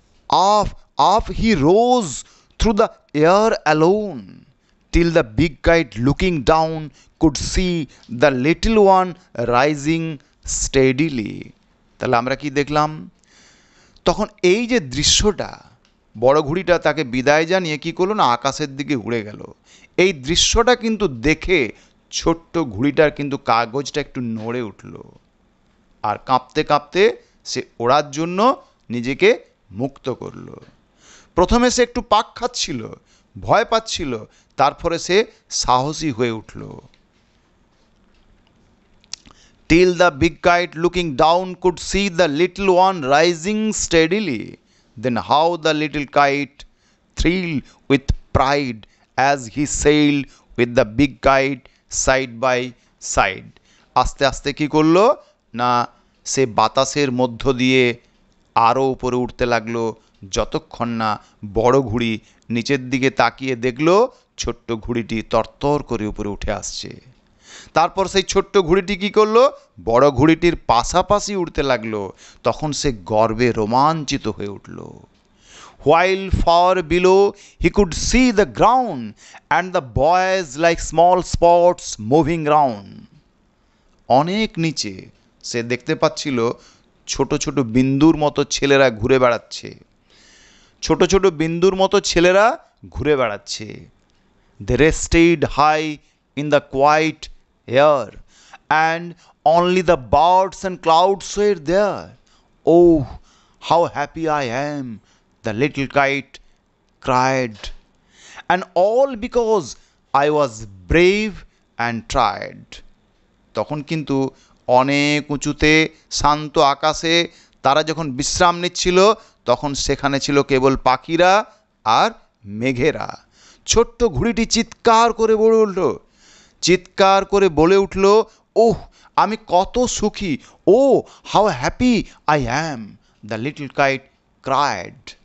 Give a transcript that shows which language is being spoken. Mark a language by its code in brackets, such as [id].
[en] Off he rose through the air alone, till the big kite looking down could see the little one rising steadily. [bn] তাহলে আমরা কি দেখলাম, তখন এই যে দৃশ্যটা, বড় ঘুড়িটা তাকে বিদায় জানিয়ে কি করলো না, আকাশের দিকে উড়ে গেল। এই দৃশ্যটা কিন্তু দেখে ছোট্ট ঘুড়িটার কিন্তু কাগজটা একটু নড়ে উঠল, আর কাঁপতে কাঁপতে সে ওড়ার জন্য নিজেকে মুক্ত করল। প্রথমে সে একটু পাক খাচ্ছিল, ভয় পাচ্ছিল, তারপরে সে সাহসী হয়ে উঠল। [en] Till the big kite looking down could see the little one rising steadily. Then how the little kite thrilled with pride as he sailed with the big kite side by side. [bn] আস্তে আস্তে কি করলো না, সে বাতাসের মধ্য দিয়ে আরও উপরে উঠতে লাগলো, যতক্ষণ না বড় ঘুড়ি নিচের দিকে তাকিয়ে দেখলো ছোট্ট ঘুড়িটি তরতর করে উপরে উঠে আসছে। তারপর সেই ছোট্ট ঘুড়িটি কী করলো, বড় ঘুড়িটির পাশাপাশি উড়তে লাগলো। তখন সে গর্বে রোমাঞ্চিত হয়ে উঠল। [en] While far below he could see the ground and the boys like small spots moving round. [bn] অনেক নিচে সে দেখতে পাচ্ছিল ছোট ছোট বিন্দুর মতো ছেলেরা ঘুরে বেড়াচ্ছে, ছোট ছোট বিন্দুর মতো ছেলেরা ঘুরে বেড়াচ্ছে। [en] They rested high in the quiet air and only the birds and clouds were there. Oh, how happy I am, the little kite cried, and all because I was brave and tried. [bn] তখন কিন্তু অনেক উঁচুতে শান্ত আকাশে তারা যখন বিশ্রাম নিচ্ছিল, তখন সেখানে ছিল কেবল পাখিরা আর মেঘেরা। ছোট্ট ঘুড়িটি চিৎকার করে বলে উঠল, চিৎকার করে বলে উঠল, ওহ আমি কত সুখী, [en] Oh how happy I am, the little kite cried.